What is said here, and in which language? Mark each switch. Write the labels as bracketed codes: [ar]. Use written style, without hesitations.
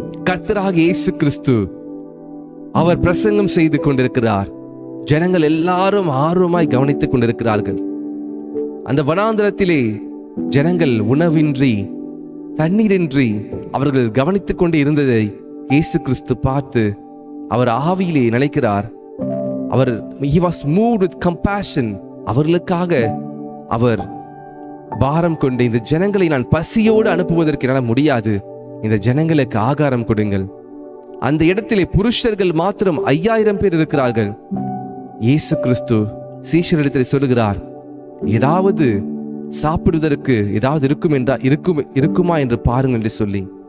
[ta] கர்த்தராக இயேசு கிறிஸ்து அவர் பிரசங்கம் செய்து கொண்டிருக்கிறார். ஜனங்கள் எல்லாரும் ஆர்வமாய் கவனித்துக் கொண்டிருக்கிறார்கள். அந்த வனாந்தரத்திலே ஜனங்கள் உணவின்றி, தண்ணீரின்றி அவர்கள் கவனித்துக் கொண்டு இருந்ததை இயேசு கிறிஸ்து பார்த்து அவர் ஆவியிலே நினைக்கிறார். அவர் [en] he was moved with compassion. [ta] அவர்களுக்காக அவர் பாரம் கொண்டு, இந்த ஜனங்களை நான் பசியோடு அனுப்புவதற்கு என்னால் முடியாது, இந்த ஜனங்களுக்கு ஆகாரம் கொடுங்கள். அந்த இடத்திலே புருஷர்கள் மாத்திரம் 5000 பேர் இருக்கிறார்கள். இயேசு கிறிஸ்து சீஷரிடத்தில் சொல்லுகிறார், ஏதாவது சாப்பிடுவதற்கு ஏதாவது இருக்குமா என்று பாருங்கள் என்று சொல்லி.